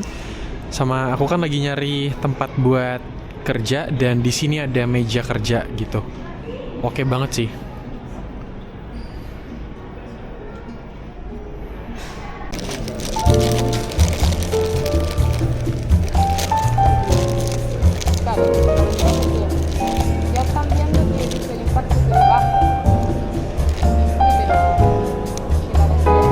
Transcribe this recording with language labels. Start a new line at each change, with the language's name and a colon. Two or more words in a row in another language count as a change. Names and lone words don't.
Indonesian: Sama aku kan lagi nyari tempat buat kerja dan di sini ada meja kerja gitu. Oke banget sih.
Spanish: Ya están viendo que el impacto se le baja. Sí, pero girar así.